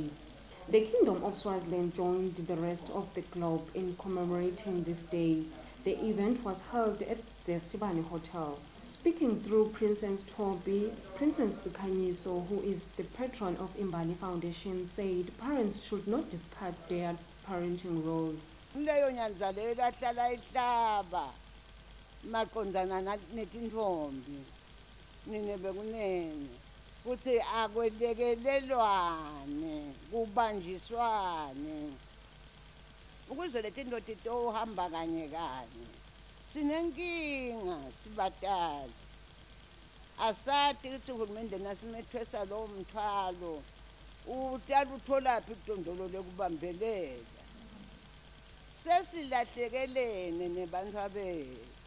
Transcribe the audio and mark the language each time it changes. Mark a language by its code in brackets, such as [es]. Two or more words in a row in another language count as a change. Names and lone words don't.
[en] The Kingdom of Swaziland joined the rest of the globe in commemorating this day. The event was held at the Sibane Hotel. Speaking through Princess Toby, Princess Skhanyiso, who is the patron of Imbali Foundation, said parents should not discard their parenting roles. [ss] Leyo nyanzalelo ahlala ihlaba maqondzana netintfombi nine bekunene kuthi akwelekelelwane kubanjiswane ukuze letinto titohamba kanye kanye sinenkinga sibatali asati ukuthi uhulumende nasimethwesa lowo mthwalo utala utholaphi idondolo lekubambelela sesilahlekelene nebantfu bethu